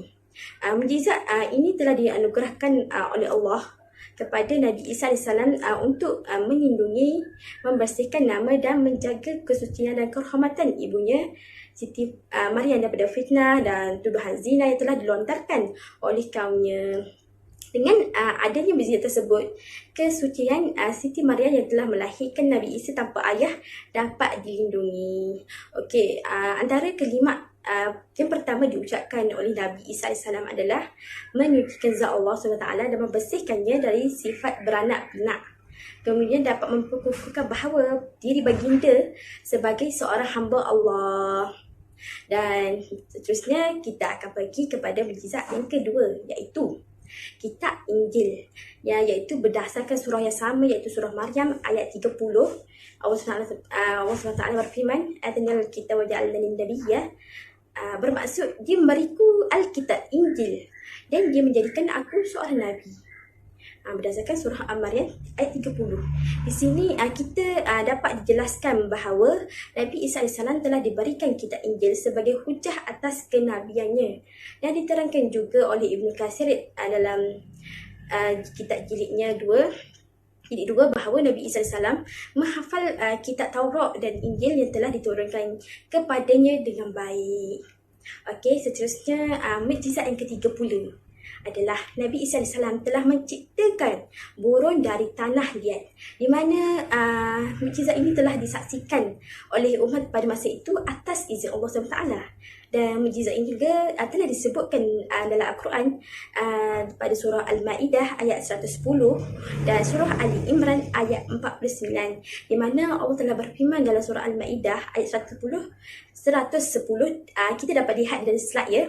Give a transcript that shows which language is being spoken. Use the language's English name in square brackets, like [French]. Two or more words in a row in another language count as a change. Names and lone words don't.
[Malay] Mukjizat ini telah dianugerahkan oleh Allah kepada Nabi Isa AS untuk melindungi, membersihkan nama dan menjaga kesucian dan kehormatan ibunya Siti Maryam daripada fitnah dan tuduhan zina yang telah dilontarkan oleh kaumnya. Dengan adanya mukjizat tersebut, kesucian Siti Maryam yang telah melahirkan Nabi Isa tanpa ayah dapat dilindungi. Okey, antara kalimat yang pertama diucapkan oleh Nabi Isa AS adalah menyucikan zat Allah SWT dan membersihkannya dari sifat beranak pinak. Kemudian dapat memperkukuhkan bahawa diri baginda sebagai seorang hamba Allah. Dan seterusnya kita akan pergi kepada mukjizat yang kedua, iaitu kitab Injil, iaitu berdasarkan surah yang sama, iaitu surah Maryam ayat 30. Allah SWT berfirman, [Arabic] آتَانِيَ الْكِتَابَ وَجَعَلَنِي نَبِيًّا. [Malay] Bermaksud dia memberiku Alkitab Injil dan dia menjadikan aku seorang nabi. Berdasarkan surah Al-Maryam ayat 30. Di sini kita dapat dijelaskan bahawa Nabi Isa AS telah diberikan kitab Injil sebagai hujah atas kenabiannya, dan diterangkan juga oleh Ibn Katsir dalam kitab jilidnya 2 Titik dua, bahawa Nabi Isa AS menghafal kitab Taurat dan Injil yang telah diturunkan kepadanya dengan baik. Okey, seterusnya mukjizat yang ketiga pula adalah Nabi Isa AS telah menciptakan burung dari tanah liat, di mana mukjizat ini telah disaksikan oleh umat pada masa itu atas izin Allah SWT. Dan mukjizat ini juga telah disebutkan dalam Al-Quran pada surah Al-Ma'idah ayat 110 dan surah Ali Imran ayat 49, di mana Allah telah berfirman dalam surah Al-Ma'idah ayat 110, kita dapat lihat dari slide ya.